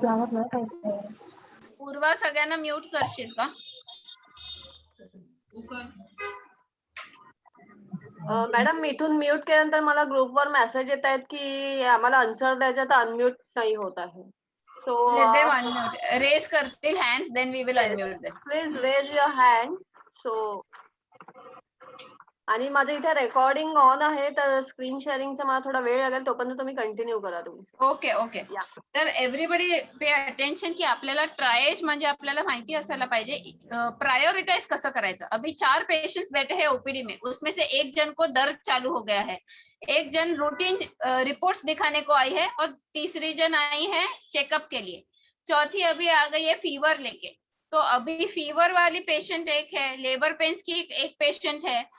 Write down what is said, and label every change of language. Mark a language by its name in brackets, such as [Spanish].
[Marathi] पूर्वा सगळ्यांना म्यूट करशील का? मॅडम मिथून म्यूट केल्यानंतर मला ग्रुपवर मेसेज येत आहेत की आम्हाला आन्सर द्यायचा तर अनम्यूट नाही होत आहे. So [English] Let them unmute. Raise [Marathi] करतील [English] hands, then we will unmute them. Please raise your hand. [Marathi] So आणि माझं इथे रेकॉर्डिंग ऑन आहे तर स्क्रीन शेअरिंगचा मला थोडा वेळ लागेल, तोपर्यंत तुम्ही कंटिन्यू करा तुम्ही. Okay okay. तर [English] everybody pay attention [Marathi] की आपल्याला ट्रायज म्हणजे आपल्याला माहिती असायला पाहिजे प्रायोरिटाइज कसं करायचं. [Hindi] अभी 4 पेशेंट्स बैठे हैं ओपीडी में, उसमें से एक जन को दर्द चालू हो गया है, एक जन रूटीन रिपोर्ट्स दिखाने को आई है और तीसरी जन आई है चेकअप के लिए, चौथी अभी आ गई है फीवर लेके. तो अभी फीवर वाली पेशेंट एक है, लेबर पेन्स की एक पेशेंट है.